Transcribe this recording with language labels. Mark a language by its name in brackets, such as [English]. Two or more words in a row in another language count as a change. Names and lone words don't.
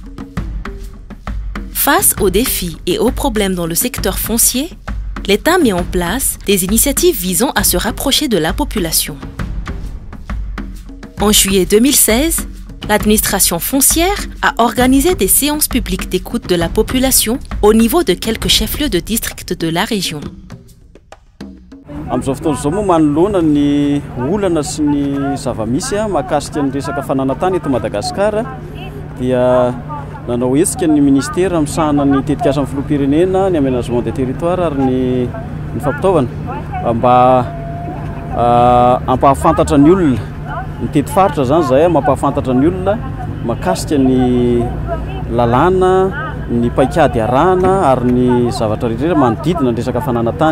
[French] Face aux défis et aux problèmes dans le secteur foncier, l'État met en place des initiatives visant à se rapprocher de la population. En juillet 2016, l'administration foncière a organisé des séances publiques d'écoute de la population au niveau de quelques chefs-lieux de district de la région. [Malagasy] Amin'izao fotoana izao moa manoloana ny olana sy ny zava-misy mahakasika ny resaka fananantany eto Madagasikara dia nanao hetsika ny ministera misahana ny tetikasa amin'ny filoham-pirenena ny [French] aménagement des territoires [Malagasy] ary ny fampitaovana mba ampahafantatra ny olona ny tety faritra zany zay mampahafantatra ny olona mahakasika ny lalàna ny paikady arahana ary ny zavatra rehetra manodidina ny resaka fananantany.